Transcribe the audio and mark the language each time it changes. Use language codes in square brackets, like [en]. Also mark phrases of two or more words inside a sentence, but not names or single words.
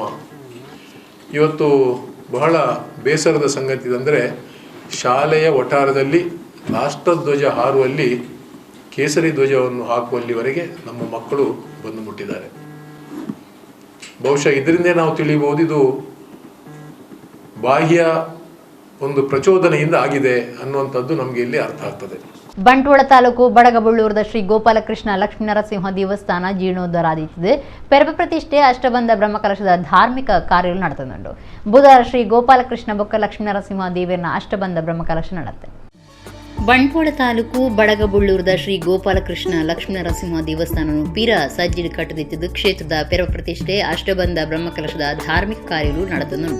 [kn] ಇವತ್ತು ಬಹಳ ಬೇಸರದ ಸಂಗತಿ ಅಂದರೆ ಶಾಲೆಯ ವಠಾರದಲ್ಲಿ ರಾಷ್ಟ್ರಧ್ವಜ ಹಾರುವಲ್ಲಿ ಕೇಸರಿ ಧ್ವಜವನ್ನು ಹಾಕುವಲ್ಲಿವರೆಗೆ ನಮ್ಮ ಮಕ್ಕಳು ಬಂದು ಮುಟ್ಟಿದ್ದಾರೆ. ಬಹುಶಃ ಇದರಿಂದೇ ನಾವು ತಿಳಿಯಬಹುದು ಇದು ಬಾಹ್ಯ ಒಂದು ಪ್ರಚೋದನೆಯಿಂದ ಆಗಿದೆ ಅನ್ನುವಂಥದ್ದು ನಮಗೆ ಇಲ್ಲಿ ಅರ್ಥ ಆಗ್ತದೆ. [tcy] ಬಂಟ್ವಾಳ ತಾಲೂಕು ಬಡಗಬಳ್ಳೂರದ ಶ್ರೀ ಗೋಪಾಲಕೃಷ್ಣ ಲಕ್ಷ್ಮೀನರಸಿಂಹ ದೇವಸ್ಥಾನ ಜೀರ್ಣೋದ್ಧಾರ ಆದಿತ್ತಿದೆ. ಪೆರಪ ಪ್ರತಿಷ್ಠೆ ಅಷ್ಟಬಂಧ ಬ್ರಹ್ಮಕಲಶದ ಧಾರ್ಮಿಕ ಕಾರ್ಯಗಳು ನಡೆತುಂಡು. ಬುಧವಾರ ಶ್ರೀ ಗೋಪಾಲಕೃಷ್ಣ ಬೊಕ್ಕ ಲಕ್ಷ್ಮೀನರಸಿಂಹ ದೇವರನ ಅಷ್ಟಬಂಧ ಬ್ರಹ್ಮಕಲಶ ನಡೆತೆ. ಬಂಟ್ವಾಳ ತಾಲೂಕು ಬಡಗಬಳ್ಳೂರದ ಶ್ರೀ ಗೋಪಾಲಕೃಷ್ಣ ಲಕ್ಷ್ಮೀನರಸಿಂಹ ದೇವಸ್ಥಾನವನ್ನು ಪಿರ ಸಜ್ಜಿಡ್ ಕಟ್ಟದಿತ್ತಿದ್ದು ಕ್ಷೇತ್ರದ ಪೆರಪ ಪ್ರತಿಷ್ಠೆ ಅಷ್ಟಬಂಧ ಬ್ರಹ್ಮಕಲಶದ ಧಾರ್ಮಿಕ ಕಾರ್ಯಗಳು ನಡೆತುಂಡು.